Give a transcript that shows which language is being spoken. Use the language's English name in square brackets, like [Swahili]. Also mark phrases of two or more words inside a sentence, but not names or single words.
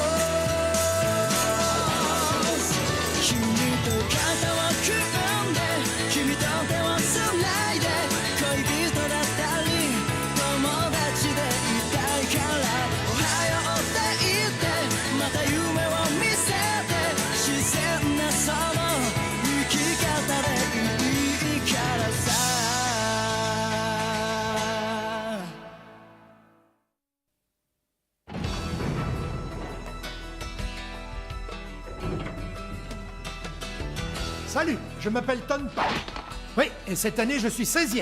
[Japanese] 君と肩を組んで君と手をつないで恋人だったり友達でいたいからおはようって言ってまた夢を見せて自然なその生き方でいいからさ [French] Salut, je m'appelle Tonpa. Oui, et cette année, je suis 16e.